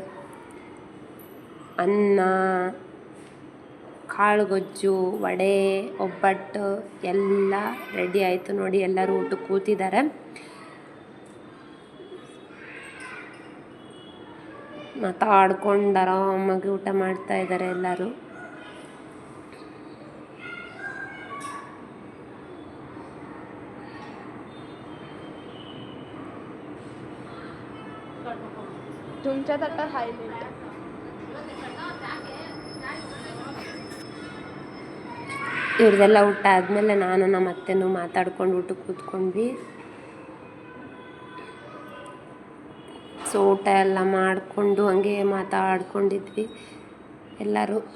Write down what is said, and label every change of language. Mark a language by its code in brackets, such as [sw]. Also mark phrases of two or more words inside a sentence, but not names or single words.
[kn] ಅನ್ನ, ಕಾಳು ಗೊಜ್ಜು, ವಡೆ, ಒಬ್ಬಟ್ಟು ಎಲ್ಲ ರೆಡಿ ಆಯಿತು. ನೋಡಿ ಎಲ್ಲರೂ ಊಟಕ್ಕೆ ಕೂತಿದ್ದಾರೆ. ಮಾತಾಡ್ಕೊಂಡು ಆರಾಮಾಗಿ ಊಟ ಮಾಡ್ತಾ ಇದ್ದಾರೆ ಎಲ್ಲರೂ. [mr] तुमच्या ताटात हायलाइट [kn] ಇವ್ರದೆಲ್ಲ ಊಟ ಆದಮೇಲೆ ನಾನು ನಮ್ಮ ಅತ್ತೆನೂ ಮಾತಾಡ್ಕೊಂಡು ಊಟಕ್ಕೆ ಕೂತ್ಕೊಂಡ್ವಿ. ಸೊ ಊಟ ಎಲ್ಲ ಮಾಡಿಕೊಂಡು ಹಂಗೆ ಮಾತಾಡ್ಕೊಂಡಿದ್ವಿ. ಎಲ್ಲರೂ.